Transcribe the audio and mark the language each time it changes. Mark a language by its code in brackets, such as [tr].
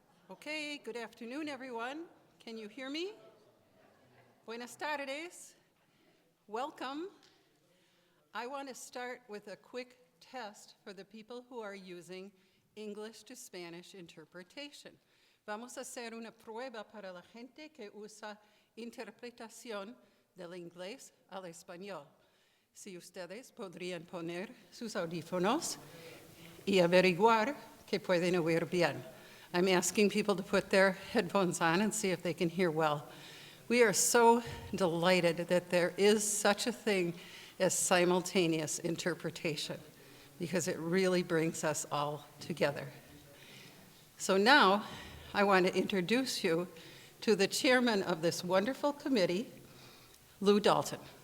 [en] Okay, good afternoon, everyone. Can you hear me? [es] Buenas tardes. [en] Welcome. I want to start with a quick test for the people who are using English to Spanish interpretation. [es] Vamos a hacer una prueba para la gente que usa interpretación del inglés al español. Si ustedes podrían poner sus audífonos y averiguar que pueden oír bien. [en] I'm asking people to put their headphones on and see if they can hear well. We are so delighted that there is such a thing as simultaneous interpretation, because it really brings us all together. So now, I want to introduce you to the chairman of this wonderful committee, Lou Dalton.